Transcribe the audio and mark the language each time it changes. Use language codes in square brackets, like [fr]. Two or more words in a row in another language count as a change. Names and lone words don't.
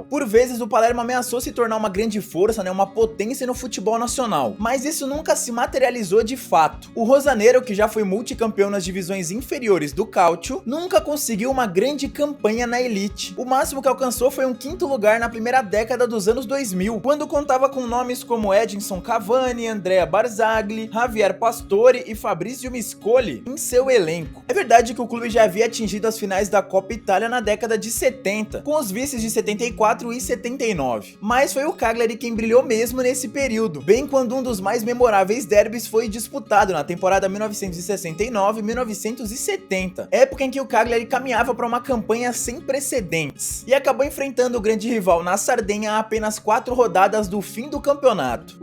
[pt] Por vezes o Palermo ameaçou se tornar uma grande força, né, uma potência no futebol nacional, mas isso nunca se materializou de fato. O Rosanero, que já foi multicampeão nas divisões inferiores do Calcio, nunca conseguiu uma grande campanha na elite. O máximo que alcançou foi um 5º lugar na primeira década dos anos 2000, quando contava com nomes como Edinson Cavani, Andrea Barzagli, Javier Pastore e Fabrizio Miscoli em seu elenco. É verdade que o clube já havia atingido as finais da Copa Itália na década de 70, com os vices de 74 e 79. Mas foi o Cagliari quem brilhou mesmo nesse período, bem quando um dos mais memoráveis derbys foi disputado na temporada 1969-1970, época em que o Cagliari caminhava para uma campanha sem precedentes, e acabou enfrentando o grande rival na Sardenha a apenas 4 rodadas do fim do campeonato.